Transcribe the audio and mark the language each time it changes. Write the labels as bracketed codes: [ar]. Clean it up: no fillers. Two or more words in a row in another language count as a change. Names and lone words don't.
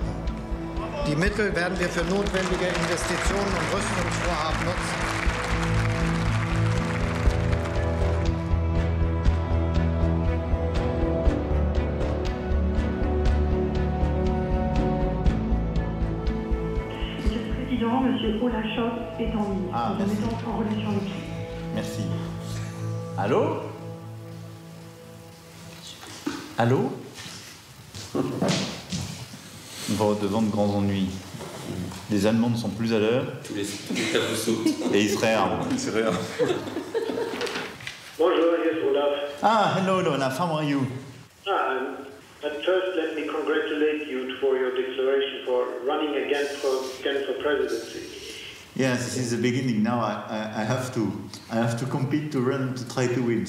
[de] Die Mittel werden wir für notwendige Investitionen und Rüstungsvorhaben nutzen. [fr] Monsieur le Président, Monsieur Olaf Scholz est en ligne. Nous nous mettons en relation avec lui. Merci. Allô? Allô? On va au-devant de grands ennuis. Les Allemands ne sont plus à l'heure. Tous les et Israël. Bonjour, [en] here's Olaf. Ah, hello, Olaf. How are you? At first, let me congratulate you for your declaration for running again for presidency. Yes, this is the beginning. Now I have to compete to run to try to win.